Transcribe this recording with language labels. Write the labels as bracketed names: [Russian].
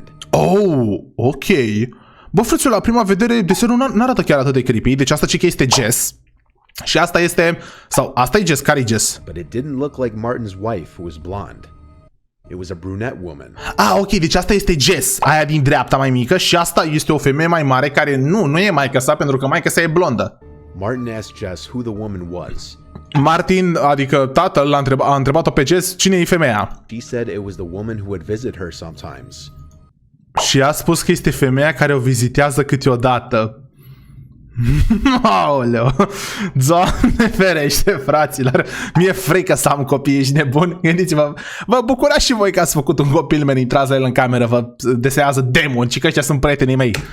[Romanian] Oh, ok. Bă, frăților, la prima vedere desenul n-arată chiar atât de creepy, deci asta ce că este Jess. Și asta este, sau asta e Jess, care e Jess? [English] But it didn't look like Martin's wife, who was blonde. It was a brunette woman. [Romanian] Ok, deci asta este Jess, aia din dreapta mai mică, și asta este o femeie mai mare care nu e maică sa, pentru că maică sa e blondă. [English] Martin asked Jess who the woman was. [Romanian] Martin, adică tatăl, a întrebat-o pe Jess cine e femeia. [English] She said it was the woman who would visit her sometimes. [Romanian] Și a spus că este femeia care o vizitează câteodată. Aoleu, Doamne ferește, fraților, mi-e frică să am copii, ești nebun. Gândiți-vă, vă bucurați și voi că ați făcut un copil, men, intrați la el în cameră, vă desenează demoni, ci că ăștia sunt prietenii mei.